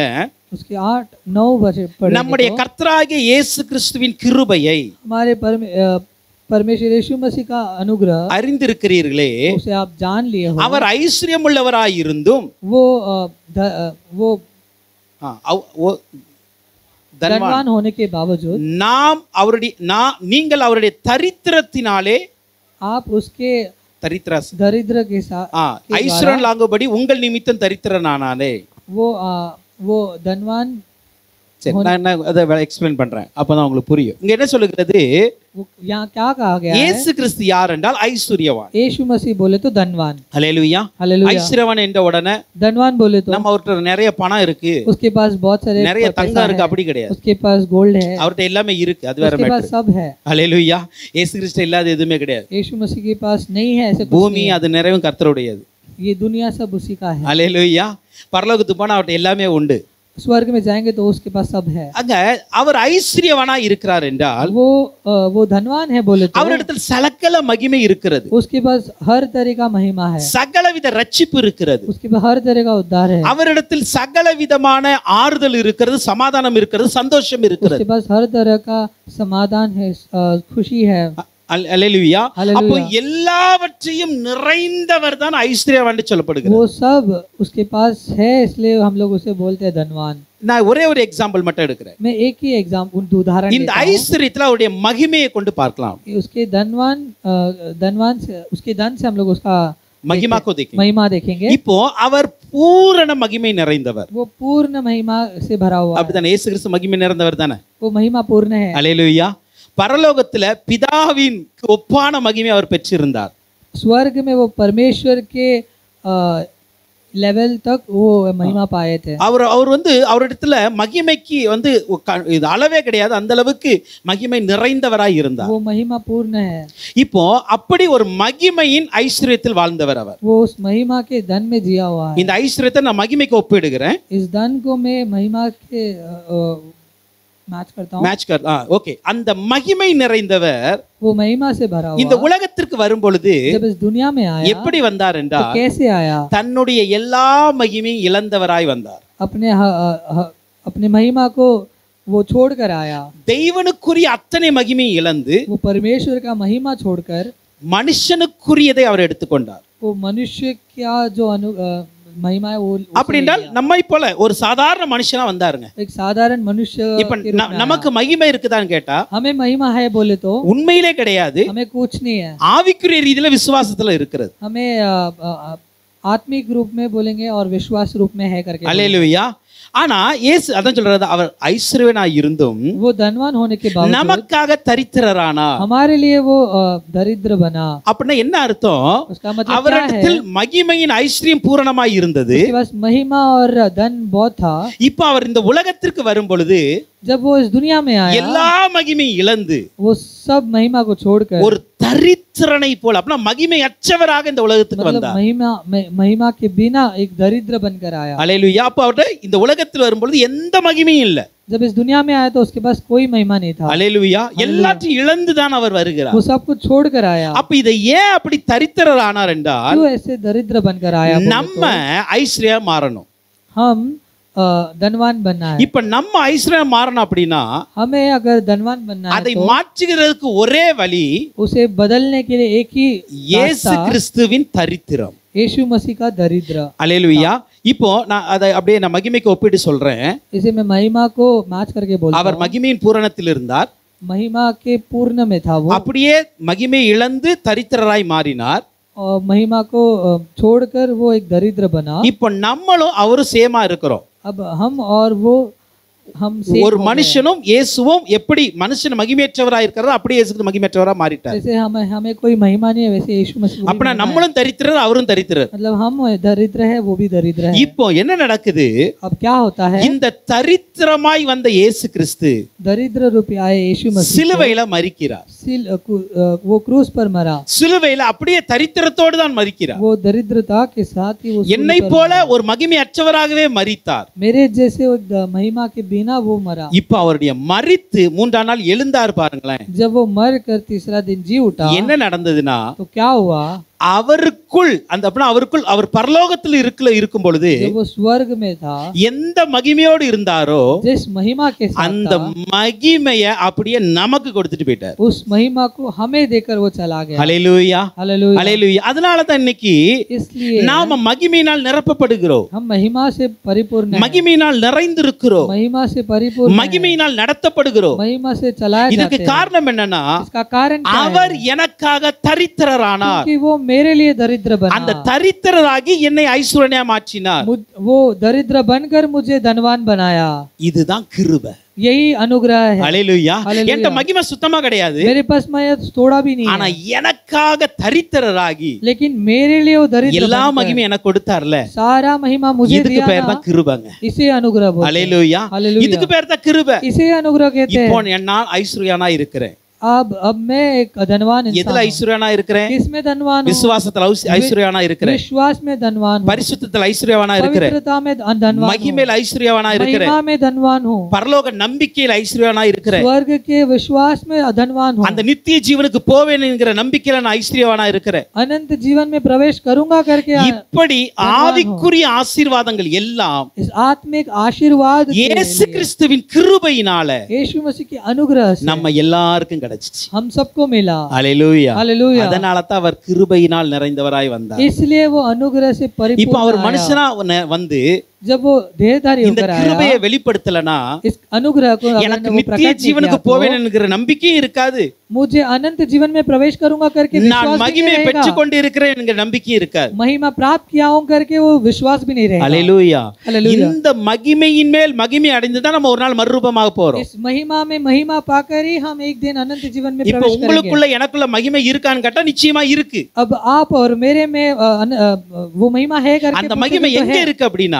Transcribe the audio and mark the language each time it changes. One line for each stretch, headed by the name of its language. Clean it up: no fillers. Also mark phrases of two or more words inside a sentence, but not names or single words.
Hindi: उसके 8-9 वचन पढ़ेंगे.
Tamil: நம்முடைய கர்த்தராகிய இயேசு கிறிஸ்துவின் கிருபையை
Hindi: हमारे परमेश्वर यीशु मसीह का अनुग्रह
Tamil: அறிந்திருக்கிறீர்களே,
Hindi: उसे आप जान लिए हो.
Tamil: அவர் ஐஸ்வர்யம் உள்ளவராய் இருந்தும்
Hindi: वो தன்வான் धनवान होने के बावजूद
Tamil: நீங்கள் அவருடைய தரித்திரத்தினாலே
Hindi: आप उसके
Tamil: தரித்திராஸ்
Hindi: दरिद्र के साथ
Tamil: ஐஸ்வரன் லாங்கும்படி உங்கள் நிமித்தம் தரித்திரனானானே.
Hindi: वो धनवान
Tamil: சரி, நான் அதை எக்ஸ்பிளைன் பண்றேன், அப்பதான் உங்களுக்கு புரியும். இங்க என்ன சொல்லுகிறது,
Hindi: यहाँ क्या कहा गया है?
Tamil: இயேசு கிறிஸ்து யார் என்றால் ஐஸ்வர்யவான்.
Hindi: यीशु मसीह बोले तो धनवान.
Tamil: ஹல்லேலூயா.
Hindi: हालेलुया.
Tamil: ஐஸ்வர்யவான் என்ற உடனே
Hindi: धनवान बोले तो
Tamil: நம்ம அவர்கிட்ட நிறைய பணம் இருக்கு,
Hindi: उसके पास बहुत सारे
Tamil: நிறைய தங்கம் இருக்கு, அப்படி கிடையாது.
Hindi: उसके पास गोल्ड है,
Tamil: அவர்கிட்ட எல்லாமே இருக்கு, அது வேற
Hindi: उसके पास
Tamil: மேட்டர்.
Hindi: सब है.
Tamil: ஹல்லேலூயா. இயேசு கிறிஸ்து இல்லாத எதுவுமே கிடையாது.
Hindi: यीशु मसीह के पास नहीं है ऐसे कुछ
Tamil: பூமி
Hindi: नहीं है.
Tamil: அது நிறைவும் கர்த்தருடையது.
Hindi: ये दुनिया सब उसी का है.
Tamil: ஹல்லேலூயா. பரலோகத்துக்கு போனா அவர்கிட்ட எல்லாமே உண்டு.
Hindi: स्वर्ग में जाएंगे तो उसके पास सब है.
Tamil: அங்க அவர் ஐஸ்வர்யவானா இருக்கிறார் என்றால்
Hindi: वो धनवान है बोले तो
Tamil: அவரிடத்தில் சகல மகிமை இருக்கிறது,
Hindi: उसके पास हर तरह का महिमा है,
Tamil: சகலவித ரட்சிப்பு இருக்கிறது,
Hindi: उसके पास हर तरह का उद्धार है,
Tamil: அவரிடத்தில் சகல விதமான ஆறுதல் இருக்கிறது, சமாதானம் இருக்கிறது, சந்தோஷம் இருக்கிறது.
Hindi: उसके पास हर तरह का समाधान है, खुशी है.
Tamil: அல்லேலூயா. அப்போ எல்லாவற்றையும் நிறைந்தவர் தான் ஐஸ்வர்யவான் சொல்லப்படுகிறது.
Hindi: वो सब उसके पास है, इसलिए हम लोग उसे बोलते हैं धनवान.
Tamil: நான் ஒரே ஒரு எக்ஸாம்பிள் மட்டும் எடுக்கிறேன்.
Hindi: मैं एक ही उदाहरण
Tamil: இந்த ஐஸ்வர்யத்துல அவருடைய மகிமையை கொண்டு பார்க்கலாம்.
Hindi: उसके धनवान से उसके धन से हम लोग उसका महिमा को देखेंगे. महिमा देखेंगे.
Tamil: இப்போ அவர் பூரண மகிமை நிறைந்தவர்.
Hindi: वो पूर्ण महिमा से भरा हुआ है.
Tamil: அப்படிதானே? இயேசு கிறிஸ்து மகிமை நிறைந்தவர் தானே?
Hindi: वो महिमा पूर्ण है.
Tamil: அல்லேலூயா. பரலோகத்துல பிதாவின் ஒப்பான மகிமை அவர் பெற்றிருந்தார்.
Hindi: स्वर्ग में वो परमेश्वर के लेवल तक वो महिमा पाए थे.
Tamil: அவர் வந்து அவரிடத்துல மகிமைக்கு வந்து இது அளவே கிடையாது, அந்த அளவுக்கு மகிமை நிறைந்தவராய் இருந்தார்.
Hindi: वो महिमा पूर्ण है.
Tamil: இப்போ அப்படி ஒரு மகிமையின் ஐஸ்வர்யத்தில் வாழ்ந்தவர் அவர்.
Hindi: वो उस महिमा के धन में जिया हुआ है.
Tamil: இந்த ஐஸ்வர்யத்தை நான் மகிமைக்கு ஒப்பிடுகிறேன்.
Hindi: इस धन को मैं महिमा के मैच करता हूं.
Tamil: ஓகே. அந்த மகிமை நிறைந்தவர்
Hindi: वो महिमा से भरा हुआ
Tamil: இந்த உலகத்திற்கு வரும் பொழுது
Hindi: जब इस दुनिया में आया
Tamil: எப்படி வந்தார்
Hindi: तो
Tamil: என்றால்
Hindi: कैसे आया?
Tamil: தன்னுடைய எல்லா மகிமையும் இழந்தவராய் வந்தார்.
Hindi: अपने महिमा को वो छोड़कर आया.
Tamil: தெய்வனுக்குரிய அத்தனை மகிமையை இழந்து
Hindi: वो परमेश्वर का महिमा छोड़कर
Tamil: மனுஷனுக்குரியதை அவர் எடுத்துக்கொண்டார்.
Hindi: वो मनुष्य क्या जो महिमा है वो
Tamil: அப்படி என்றால் நம்மை போல ஒரு சாதாரண மனுஷனா வந்தாருங்க.
Hindi: एक साधारण मनुष्य
Tamil: இப்ப நமக்கு மகிமை இருக்குதான்னு கேட்டா
Hindi: हमें महिमा है बोले तो
Tamil: உண்மையிலே கிடையாது.
Hindi: हमें कुछ नहीं है.
Tamil: ஆவிக்குரிய ரீதியில விசுவாசத்துல இருக்கிறது.
Hindi: हमें आत्मिक रूप में बोलेंगे और विश्वास रूप में है करके.
Tamil: அல்லேலூயா. ஆனா இயேசு அதான் சொல்றாரு, அவர் ஐஸ்வர்யவானாய் இருந்தும்
Hindi: वो धनवान होने के बावजूद
Tamil: நமக்காக தரித்திரரானார்.
Hindi: हमारे लिए वो दरिद्र बना.
Tamil: அப்படின்னா என்ன அர்த்தம்?
Hindi: उसका मतलब क्या है?
Tamil: அவரிடத்தில் மகிமையின் ஐஸ்வர்யம் பூரணமாய் இருந்தது.
Hindi: उसके पास महिमा और धन बहुत था.
Tamil: இப்போ அவர் இந்த உலகத்திற்கு வரும் பொழுது
Hindi: जब वो इस दुनिया में आया
Tamil: எல்லா மகிமையும் இழந்து
Hindi: वो सब महिमा को छोड़कर
Tamil: ஒரு தரித்திரனை போல, அப்படின்னா மகிமை அற்றவராக இந்த உலகத்துக்கு
Hindi: मतलब
Tamil: வந்தார்.
Hindi: महिमा के बिना एक दरिद्र बनकर आया.
Tamil: அல்லேலூயா. அப்ப அவர்ட்ட இந்த உலகத்தில் வரும்பொழுது எந்த மகிமையும் இல்ல.
Hindi: जब इस दुनिया में आया तो उसके पास कोई महिमा नहीं था.
Tamil: அல்லேலூயா. எல்லாத்தையும் இழந்து தான் அவர் வருகிறார்.
Hindi: वो सब कुछ छोड़कर आया.
Tamil: அப்ப இதை ஏன் அப்படி தரித்திரர் ஆனார் என்றால்
Hindi: क्यों ऐसे दरिद्र बनकर आया?
Tamil: நம்ம ஐஸ்வர்யா மாறணும்.
Hindi: हम धनवान बनना है.
Tamil: இப்ப நம்ம ஐஸ்வர்யா மாறணும் அப்படின்னா
Hindi: हमें अगर धनवान बनना है
Tamil: அதை
Hindi: तो
Tamil: மாற்றுகிறதுக்கு ஒரே வழி
Hindi: उसे बदलने के लिए एक ही
Tamil: இயேசு கிறிஸ்துவின் தரித்திரம்.
Hindi: यीशु मसीह का दरिद्र.
Tamil: அல்லேலூயா. இப்போ நான் அதை அப்படியே நான் மகிமைக்கு ஒப்பிட்டு சொல்றேன்.
Hindi: इसे मैं महिमा को मैच करके बोलता
Tamil: அவர் மகிமையின் பூரணத்தில் இருந்தார்.
Hindi: महिमा के पूर्ण में था वो.
Tamil: அப்படியே மகிமை இழந்து தரித்திரராய் மாறினார்.
Hindi: और महिमा को छोड़कर वो एक दरिद्र बना.
Tamil: இப்போ நம்மளும் அவரும் சேமா இருக்கிறோம்.
Hindi: अब हम और वो हम
Tamil: ஒரு மனுஷனும் இயேசுவும் எப்படி மனுஷன் மகிமையற்றவராய் இருக்கிறாரோ அப்படியே இயேசு மகிமையற்றவரா மாறிட்டார்.
Hindi: जैसे हमें कोई महिमा नहीं है वैसे यीशु मसीह
Tamil: அப்பனா நம்மளும் தரித்திரர் அவரும் தரித்திரர்.
Hindi: मतलब हम दरिद्र है वो भी दरिद्र है.
Tamil: இப்போ என்ன நடக்குது?
Hindi: अब क्या होता है?
Tamil: இந்த தரித்திரமாய் வந்த இயேசு கிறிஸ்து
Hindi: दरिद्र रूपी आए यीशु मसीह
Tamil: சிலுவையில மரிக்கிறார்.
Hindi: वो क्रूस पर मरा.
Tamil: சிலுவையில அப்படியே தரித்திரத்தோடு தான் மரிக்கிறார்.
Hindi: वो दरिद्रता के साथ ही वो
Tamil: என்னை போல ஒரு மகிமையற்றவராகவே மரித்தார்.
Hindi: मेरे जैसे महिमा के बिना वो मरा.
Tamil: இப்போ அவருடைய மரித்து மூன்றாம் நாள் எழுந்தார் பாருங்களேன்.
Hindi: जब वो मर कर तीसरा दिन जी उठा
Tamil: என்ன நடந்ததுன்னா
Hindi: तो क्या हुआ?
Tamil: அவருக்குள் அந்த அப்படின்னா அவருக்குள் அவர் பரலோகத்தில் இருக்கும் பொழுது
Hindi: जब वो स्वर्ग में था
Tamil: எந்த மகிமையோடு இருந்தாரோ
Hindi: जिस महिमा के साथ
Tamil: அந்த மகிமையை அப்படியே நமக்கு கொடுத்துட்டு போயிட்டார்.
Hindi: उस महिमा को हमें देकर वो चला गया.
Tamil: ஹல்லேலூயா.
Hindi: हालेलुया.
Tamil: ஹல்லேலூயா. அதனால தான் இன்னைக்கு
Hindi: इसलिए
Tamil: நாம மகிமையினால் நிரப்பப்படுகிறோம்.
Hindi: हम महिमा से परिपूर्ण हैं.
Tamil: மகிமையினால் நிறைந்திருக்கிறோம்.
Hindi: महिमा से परिपूर्ण हैं.
Tamil: மகிமையினால் நடத்தப்படுகிறோம்.
Hindi: महिमा से चलाए
Tamil: இதுக்கு
Hindi: जाते हैं.
Tamil: காரணம் என்னன்னா
Hindi: इसका कारण क्या है?
Tamil: அவர் எனக்காக தரித்திரரானார்.
Hindi: क्योंकि वो मेरे लिए दरिद्र
Tamil: அந்த
Hindi: बना,
Tamil: தரித்திரராகி என்னை ஐஸ்வர்யா மாற்றினார்.
Hindi: वो दरिद्र बनकर मुझे धनवान बनाया।
Tamil: இதுதான் கிருபை.
Hindi: यही अनुग्रह है।
Tamil: ஹல்லேலூயா. ஹல்லேலூயா. என்கிட்ட மகிமை சுத்தமா கிடையாது,
Hindi: मेरे पास मैं थोड़ा भी नहीं
Tamil: ஆனா
Hindi: है,
Tamil: எனக்காக தரித்திரராகி
Hindi: लेकिन मेरे लिए वो दरिद्र
Tamil: எல்லா
Hindi: बनकर
Tamil: மகிமை எனக்கு கொடுத்தார்ல,
Hindi: सारा महिमा मुझे
Tamil: இதுக்கு
Hindi: दिया
Tamil: பேர்
Hindi: ना,
Tamil: தான் கிருபைங்க.
Hindi: इसे अनुग्रह बोलते हैं।
Tamil: ஹல்லேலூயா.
Hindi: ஹல்லேலூயா।
Tamil: இதுக்கு பேர் தான் கிருபை.
Hindi: इसे अनुग्रह कहते
Tamil: இப்போ
Hindi: हैं।
Tamil: நான் ஐஸ்வர்யானா இருக்கிறேன்.
Hindi: अब मैं एक धनवान
Tamil: எதுல
Hindi: इंसान हूं।
Tamil: ஐஸ்வர்யானா இருக்கிறேன்?
Hindi: किसमें धनवान हूं?
Tamil: விசுவாசத்துல ஐஸ்வர்யானா இருக்கிறேன்,
Hindi: विश्वास में धनवान हूं,
Tamil: பரிசுத்தத்துல ஐஸ்வர்யாவானா இருக்கிறேன்,
Hindi: पवित्रता में धनवान हूं,
Tamil: மகிமையில ஐஸ்வர்யாவானா இருக்கிறேன்,
Hindi: महिमा में धनवान हूं,
Tamil: பரலோக நம்பிக்கையில ஐஸ்வர்யானா இருக்கிறேன்,
Hindi: स्वर्ग के विश्वास में धनवान हूं,
Tamil: அந்த நித்திய ஜீவனுக்கு போவேன் என்கிற நம்பிக்கையில நான் ஐஸ்வர்யாவானா இருக்கிறேன்.
Hindi: अनंत जीवन में प्रवेश करूंगा करके
Tamil: இப்படி ஆவிக்குரிய ஆசீர்வாதங்கள் எல்லாம்
Hindi: इस आत्मिक आशीर्वाद के
Tamil: இயேசு
Hindi: लिए
Tamil: கிறிஸ்துவின் கிருபையினால
Hindi: यीशु मसीह के अनुग्रह से
Tamil: நம்ம எல்லாருக்கும் கிடைச்சிச்சு.
Hindi: हम सबको मिला।
Tamil: ஹல்லேலூயா.
Hindi: हालेलुया।
Tamil: அதனால தான் அவர் கிருபையினால் நிறைந்தவராய் வந்தார்.
Hindi: इसलिए वो अनुग्रह से
Tamil: இப்போ
Hindi: परिपूर्ण
Tamil: அவர்
Hindi: आया।
Tamil: மனுஷனா வந்து
Hindi: जब वो देहधारी
Tamil: இந்த
Hindi: होकर
Tamil: கிருபையை
Hindi: आया,
Tamil: வெளிப்படுத்தலனா
Hindi: इस अनुग्रह को अगर
Tamil: எனக்கு
Hindi: वो
Tamil: நித்திய
Hindi: प्रकट नहीं
Tamil: ஜீவனுக்கு
Hindi: किया तो
Tamil: போவேன் என்கிற நம்பிக்கையும் இருக்காது,
Hindi: मुझे अनंत जीवन में प्रवेश करूंगा करके
Tamil: நான்
Hindi: विश्वास भी नहीं
Tamil: மகிமையை
Hindi: रहेगा,
Tamil: பெற்றுக் கொண்டு இருக்கிறேன் என்கிற நம்பிக்கையும் இருக்காது.
Hindi: महिमा प्राप्त किया हूं करके वो विश्वास भी नहीं रहेगा।
Tamil: ஹல்லேலூயா.
Hindi: हालेलुया।
Tamil: இந்த மகிமையின் மேல் மகிமை அடைந்து தான் நம்ம ஒரு நாள் மறுரூபமாக போறோம்.
Hindi: इस महिमा में महिमा पाकर ही हम एक दिन अनंत जीवन में
Tamil: இப்போ
Hindi: प्रवेश करेंगे।
Tamil: உங்களுக்குள்ள எனக்குள்ள மகிமை இருக்கான்னு கேட்டா நிச்சயமா இருக்கு.
Hindi: अब आप और मेरे में वो महिमा है करके
Tamil: அந்த
Hindi: पूछे
Tamil: மகிமை
Hindi: तो
Tamil: எங்க
Hindi: है।
Tamil: இருக்கு அப்படின்னா